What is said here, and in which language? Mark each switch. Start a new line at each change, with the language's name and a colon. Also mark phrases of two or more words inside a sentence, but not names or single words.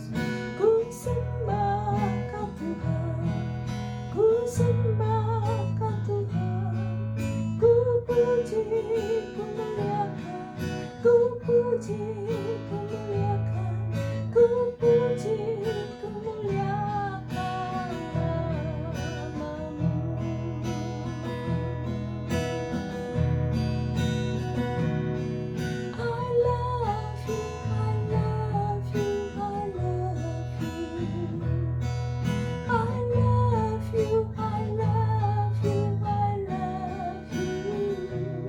Indonesian: Ku sembah kau Tuhan, ku sembah kau Tuhan, ku puji, ku muliakan, ku puji, ku muliakan, ku puji, ku muliakan namamu.
English: I love you, I love you, I love you. I love you, I love you, I love you.